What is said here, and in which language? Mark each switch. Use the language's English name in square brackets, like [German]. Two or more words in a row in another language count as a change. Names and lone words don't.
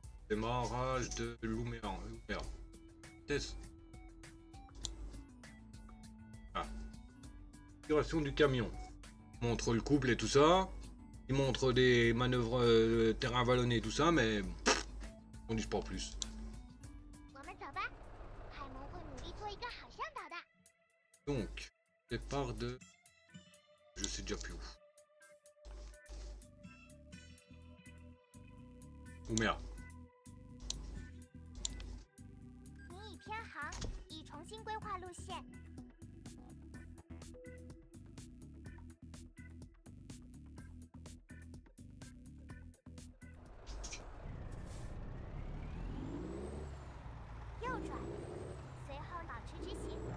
[French] Démarrage de Luméa. Test. Ah. Configuration du camion. Montre le couple et tout ça. Il montre des manœuvres terrain vallonné et tout ça, mais on dit pas plus. [Chinese] 我们走吧，海蒙会努力做一个好向导的。 [French] Donc, départ de... Je sais déjà plus où. Ouméa. [Chinese] 你已偏航，已重新规划路线。右转，随后保持直行。